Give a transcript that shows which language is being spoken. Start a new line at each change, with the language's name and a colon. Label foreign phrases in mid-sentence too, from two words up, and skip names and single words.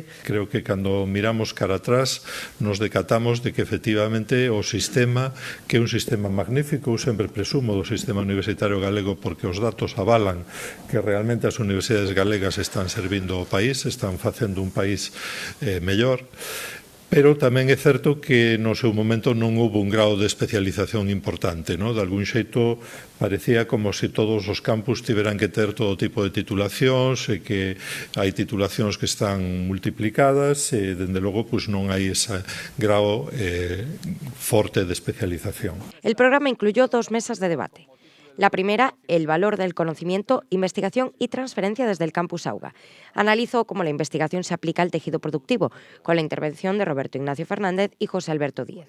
Galician: Creo que cando miramos cara atrás nos decatamos de que efectivamente o sistema, que é un sistema magnífico, eu sempre presumo do sistema universitario galego porque os datos avalan que realmente as universidades galegas están servindo ao país, están facendo un país mellor, pero tamén é certo que no seu momento non houve un grado de especialización importante, ¿no? De algún xeito parecía como se todos os campus tiveran que ter todo tipo de titulacións e que hai titulacións que están multiplicadas e, dende logo, pues, non hai ese grado forte de especialización.
Spanish: El programa incluyó 2 mesas de debate. La primera, el valor del conocimiento, investigación y transferencia desde el Campus Auga. Analizó cómo la investigación se aplica al tejido productivo, con la intervención de Roberto Ignacio Fernández y José Alberto Díez.